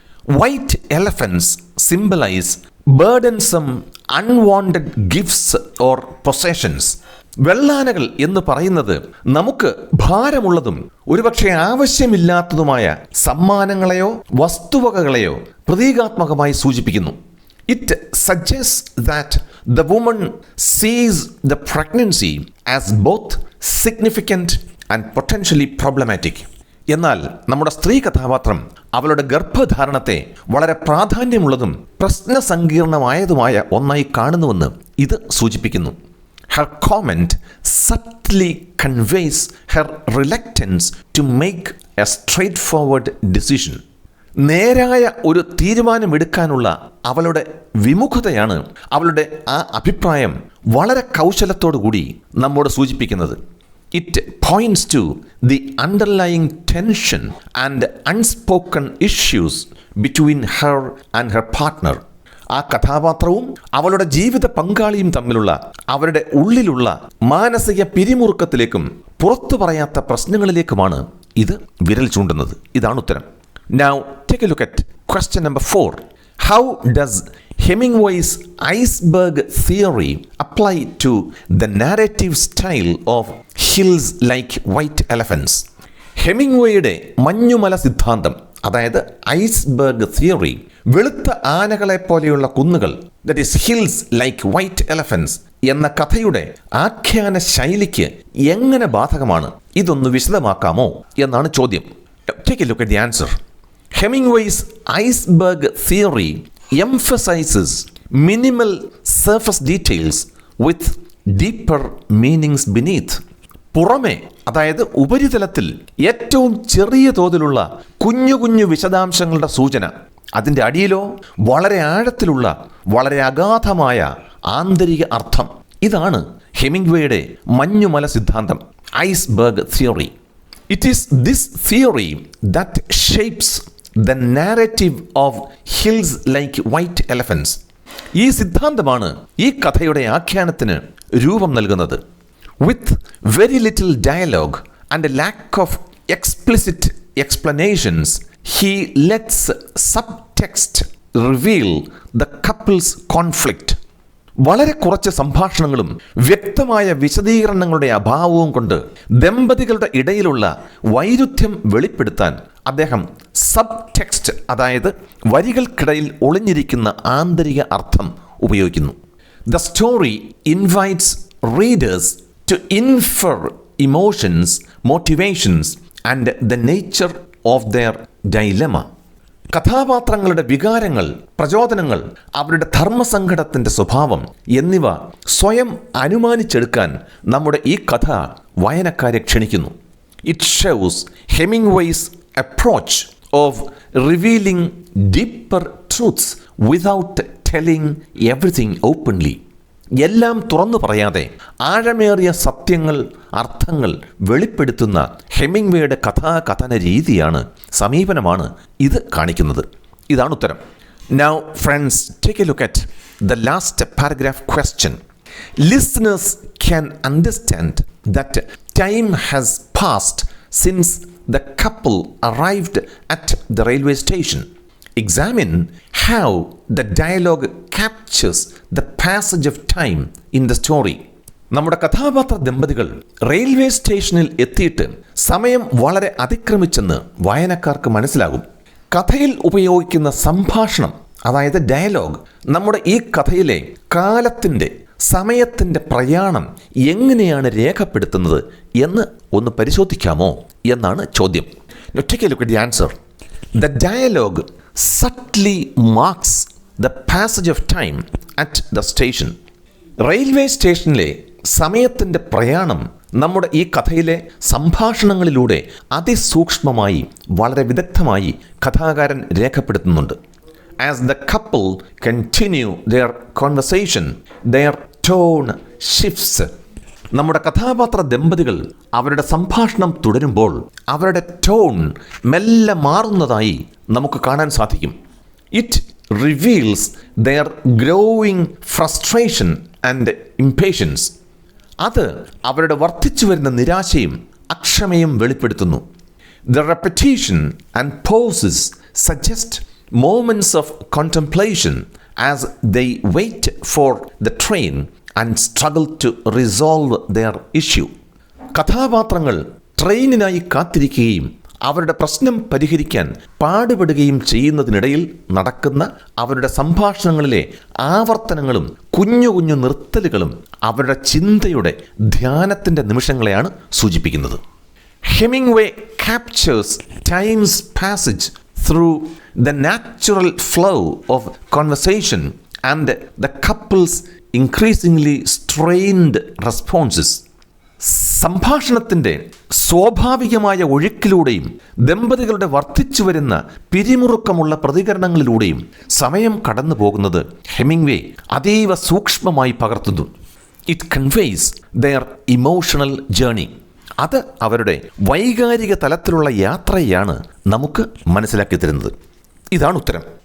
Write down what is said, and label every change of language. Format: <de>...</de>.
<en>White elephants symbolise burdensome unwanted gifts or possessions.</en> <ml>വെള്ളാനകൾ എന്ന് പറയുന്നത് നമുക്ക് ഭാരമുള്ളതും ഒരുപക്ഷെ ആവശ്യമില്ലാത്തതുമായ സമ്മാനങ്ങളെയോ വസ്തുവകകളെയോ പ്രതീകാത്മകമായി സൂചിപ്പിക്കുന്നു.</ml> <en>It suggests that the woman sees the pregnancy as both significant and potentially problematic.</en> <ml>എന്നാൽ നമ്മുടെ സ്ത്രീ കഥാപാത്രം അവളുടെ ഗർഭധാരണത്തെ വളരെ പ്രാധാന്യമുള്ളതും പ്രശ്നസങ്കീർണമായതുമായ ഒന്നായി കാണുന്നുവെന്ന് ഇത് സൂചിപ്പിക്കുന്നു.</ml> <en>Her comment subtly conveys her reluctance to make a straightforward decision.</en> <ml>നേരായ ഒരു തീരുമാനമെടുക്കാനുള്ള അവളുടെ വിമുഖതയാണ് അവളുടെ ആ അഭിപ്രായം വളരെ കൗശലത്തോടുകൂടി നമ്മോട് സൂചിപ്പിക്കുന്നത്.</ml> <en>It points to the underlying tension and unspoken issues between her and her partner.</en> <ml>ആ കഥാപാത്രവും അവളുടെ ജീവിത പങ്കാളിയും തമ്മിലുള്ള അവരുടെ ഉള്ളിലുള്ള മാനസിക പിരിമുറുക്കത്തിലേക്കും പുറത്തു പറയാത്ത പ്രശ്നങ്ങളിലേക്കുമാണ് ഇത് വിരൽ ചൂണ്ടുന്നത്. ഇതാണ് ഉത്തരം.</ml> <en>Now take a look at question number 4. How does Hemingway's iceberg theory apply to the narrative style of Hills Like White Elephants?</en> <ml>ഹെമിംഗ്വേയുടെ മഞ്ഞുമല സിദ്ധാന്തം, അതായത് ഐസ്ബർഗ് തിയറി, വെളുത്ത ആനകളെപ്പോലെയുള്ള കുന്നുകൾ,</ml> <en>that is hills like white elephants</en> <ml>എന്ന കഥയുടെ ആഖ്യാന ശൈലിക്ക് എങ്ങനെ ബാധകമാണ്? ഇതൊന്ന് വിശദമാക്കാമോ എന്നാണ് ചോദ്യം.</ml> <en>Take a look at the answer. Hemingway's iceberg theory emphasizes minimal surface details with deeper meanings beneath.</en> <ml>പുറമെ, അതായത് ഉപരിതലത്തിൽ ഏറ്റവും ചെറിയ തോതിലുള്ള കുഞ്ഞു കുഞ്ഞു വിശദാംശങ്ങളുടെ സൂചന, അതിൻ്റെ അടിയിലോ വളരെ ആഴത്തിലുള്ള വളരെ അഗാധമായ ആന്തരിക അർത്ഥം. ഇതാണ് ഹെമിംഗ്വേയുടെ മഞ്ഞുമല സിദ്ധാന്തം, iceberg theory.</ml> <en>It is this theory that shapes the narrative of Hills Like White Elephants.</en> <ml>ഈ സിദ്ധാന്തമാണ് ഈ കഥയുടെ ആഖ്യാനത്തിന് രൂപം നൽകുന്നത്.</ml> <en>With very little dialogue and a lack of explicit explanations, he lets subtext reveal the couple's conflict.</en> <ml>വളരെ കുറച്ച് സംഭാഷണങ്ങളും വ്യക്തമായ വിശദീകരണങ്ങളുടെ അഭാവവും കൊണ്ട് ദമ്പതികളുടെ ഇടയിലുള്ള വൈരുദ്ധ്യം വെളിപ്പെടുത്താൻ അദ്ദേഹം സബ് ടെക്സ്റ്റ്, അതായത് വരികൾക്കിടയിൽ ഒളിഞ്ഞിരിക്കുന്ന ആന്തരിക അർത്ഥം ഉപയോഗിക്കുന്നു.</ml> <en>The story invites readers to infer emotions, motivations and the nature of their dilemma.</en> <ml>കഥാപാത്രങ്ങളുടെ വികാരങ്ങൾ, പ്രചോദനങ്ങൾ, അവരുടെ ധർമ്മസങ്കടത്തിൻ്റെ സ്വഭാവം എന്നിവ സ്വയം അനുമാനിച്ചെടുക്കാൻ നമ്മുടെ ഈ കഥ വായനക്കാരെ ക്ഷണിക്കുന്നു.</ml> <en>It shows Hemingway's approach of revealing deeper truths without telling everything openly.</en> <ml>എല്ലാം തുറന്നു പറയാതെ ആഴമേറിയ സത്യങ്ങൾ, അർത്ഥങ്ങൾ വെളിപ്പെടുത്തുന്ന ഹെമിംഗ്വേയുടെ കഥാകഥന രീതിയാണ്, സമീപനമാണ് ഇത് കാണിക്കുന്നത്. ഇതാണ് ഉത്തരം.</ml> <en>Now friends, take a look at the last paragraph question. Listeners can understand that time has passed since the couple arrived at the railway station. Examine how the dialogue captures the passage of time in the story.</en> <ml>നമ്മുടെ കഥാപാത്ര ദമ്പതികൾ railway സ്റ്റേഷനിൽ എത്തിയിട്ട് സമയം വളരെ അതിക്രമിച്ചെന്ന് വായനക്കാർക്ക് മനസ്സിലാകും. കഥയിൽ ഉപയോഗിക്കുന്ന സംഭാഷണം, അതായത് ഡയലോഗ്, നമ്മുടെ ഈ കഥയിലെ കാലത്തിൻ്റെ, സമയത്തിൻ്റെ പ്രയാണം എങ്ങനെയാണ് രേഖപ്പെടുത്തുന്നത് എന്ന് ഒന്ന് പരിശോധിക്കാമോ എന്നാണ് ചോദ്യം.</ml> <en>Take a look at the answer. The dialogue subtly marks the passage of time at the station.</en> <ml>Railway സ്റ്റേഷനിലെ സമയത്തിൻ്റെ പ്രയാണം നമ്മുടെ ഈ കഥയിലെ സംഭാഷണങ്ങളിലൂടെ അതിസൂക്ഷ്മമായി വളരെ വിദഗ്ധമായി കഥാകാരൻ രേഖപ്പെടുത്തുന്നുണ്ട്.</ml> <en>As the couple continue their conversation their tone shifts.</en> <ml>നമ്മുടെ കഥാപാത്ര ദമ്പതികൾ അവരുടെ സംഭാഷണം തുടരുമ്പോൾ അവരുടെ ടോൺ മെല്ലെ മാറുന്നതായി നമുക്ക് കാണാൻ സാധിക്കും.</ml> <en>It reveals their growing frustration and impatience.</en> <ml>അത് അവരുടെ വർദ്ധിച്ചു വരുന്ന നിരാശയും അക്ഷമയും വെളിപ്പെടുത്തുന്നു.</ml> <en>The repetition and pauses suggest moments of contemplation as they wait for the train and struggle to resolve their issue.</en> <ml>കഥാപാത്രങ്ങൾ ട്രെയിനിനായി കാത്തിരിക്കുകയും അവരുടെ പ്രശ്നം പരിഹരിക്കാൻ പാടുപെടുകയും ചെയ്യുന്നതിനിടയിൽ നടക്കുന്ന അവരുടെ സംഭാഷണങ്ങളിലെ ആവർത്തനങ്ങളും കുഞ്ഞു കുഞ്ഞു നിർത്തലുകളും അവരുടെ ചിന്തയുടെ ധ്യാനത്തിൻ്റെ നിമിഷങ്ങളെയാണ് സൂചിപ്പിക്കുന്നത്.</ml> <en>Hemingway captures time's passage through the natural flow of conversation and the couple's increasingly strained responses.</en> <ml>സംഭാഷണത്തിൻ്റെ സ്വാഭാവികമായ ഒഴുക്കിലൂടെയും ദമ്പതികളുടെ വർദ്ധിച്ചു വരുന്ന പിരിമുറുക്കമുള്ള പ്രതികരണങ്ങളിലൂടെയും സമയം കടന്നു പോകുന്നത് ഹെമിംഗ്വേ അതീവ സൂക്ഷ്മമായി പകർത്തുന്നു.</ml> <en>It conveys their emotional journey.</en> <ml>അത് അവരുടെ വൈകാരിക തലത്തിലുള്ള യാത്രയാണ് നമുക്ക് മനസ്സിലാക്കി തരുന്നത്. ഇതാണ് ഉത്തരം.</ml>